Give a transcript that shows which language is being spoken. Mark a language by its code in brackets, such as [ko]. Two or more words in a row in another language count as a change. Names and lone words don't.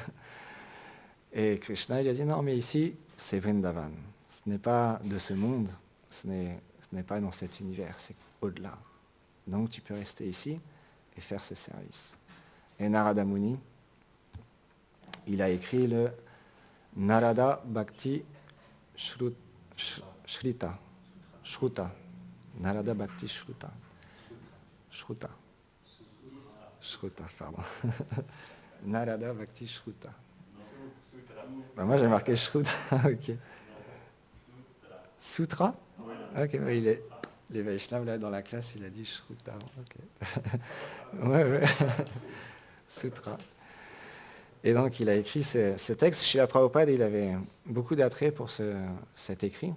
[fr] Et Krishna, il a dit, non, mais ici, c'est Vrindavan. Ce n'est pas de ce monde, ce n'est pas dans cet univers, c'est au-delà. Donc tu peux rester ici et faire ce service. Et Narada Muni, il a écrit le Narada Bhakti Shruta. Narada Bhakti Shruta. Pardon. Narada Bhakti Shruta. Ben moi j'ai marqué Shruta, ok. Sutra. Ok, oui, les Vaishnavas là dans la classe, il a dit Shruta. Ok. Ouais. Sutra. Et donc il a écrit ce texte. Srila Prabhupada, il avait beaucoup d'attrait pour cet écrit.